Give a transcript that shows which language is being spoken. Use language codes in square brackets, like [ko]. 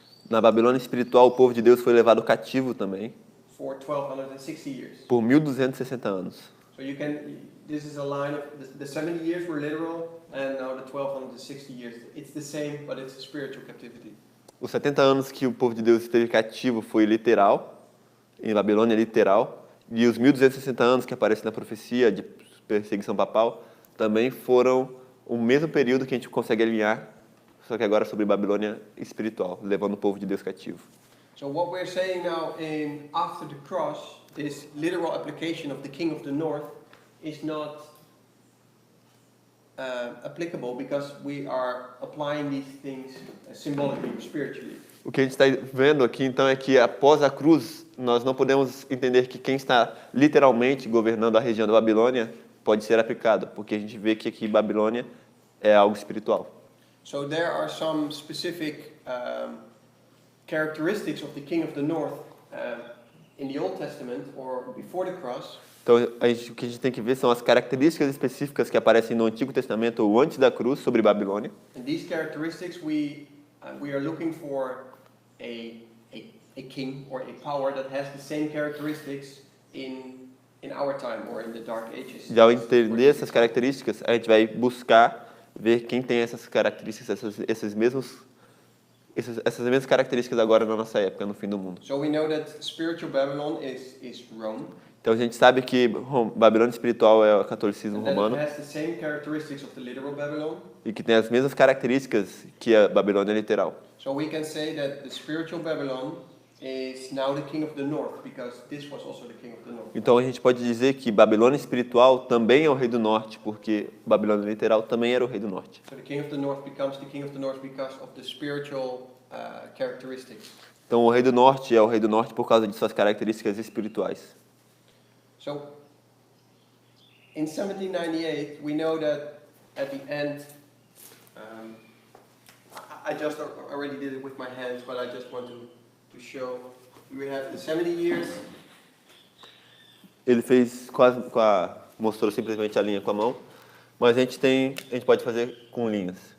[pt] Na Babilônia espiritual, o povo de Deus foi levado cativo também [en] for 1260 years. [pt] por 1260 anos. [en] So this is a line of, the 70 years were literal, and now the 1260 years. It's the same, but it's a spiritual captivity. [pt] Os 70 anos que o povo de Deus esteve cativo foi literal, em Babilônia literal, e os 1260 anos que aparecem na profecia de perseguição papal também foram o mesmo período que a gente consegue alinhar, só que agora sobre Babilônia espiritual, levando o povo de Deus cativo. [en] So what we're saying now after the cross, this literal application of the King of the North is not applicable because we are applying these things symbolically, spiritually. [pt] O que a gente está vendo aqui, então, é que após a cruz, nós não podemos entender que quem está literalmente governando a região da Babilônia pode ser aplicado, porque a gente vê que aqui Babilônia é algo espiritual. [en] So there are some specific characteristics of the King of the North in the Old Testament or before the cross. [pt] Então, o que a gente tem que ver são as características específicas que aparecem no Antigo Testamento ou antes da cruz sobre Babilônia. [en] And these characteristics we are looking for a king or a power that has the same characteristics in our time or in the Dark Ages. [pt] Já ao entender essas características, a gente vai buscar ver quem tem essas características, essas mesmas características agora na nossa época, no fim do mundo. [en] So we know that spiritual Babylon is Rome. [pt] Então a gente sabe que Babilônia espiritual é o catolicismo [en] And that [pt] romano [en] it has the same characteristics of the literal Babylon. [pt] e que tem as mesmas características que a Babilônia literal. [en] So we can say that the spiritual Babylon is now the king of the north, because this was also the king of the north. [pt] Então a gente pode dizer que Babilônia espiritual também é o rei do norte, porque Babilônia literal também era o rei do norte. [en] So the king of the north becomes the king of the north because of the spiritual characteristics. [pt] Então o rei do norte é o rei do norte por causa de suas características espirituais. [en] So in 1798, we know that at the end, I just already did it with my hands, but I just want to show. We have the 70 years. [pt] Ele fez mostrou simplesmente a linha com a mão, mas a gente pode fazer com linhas.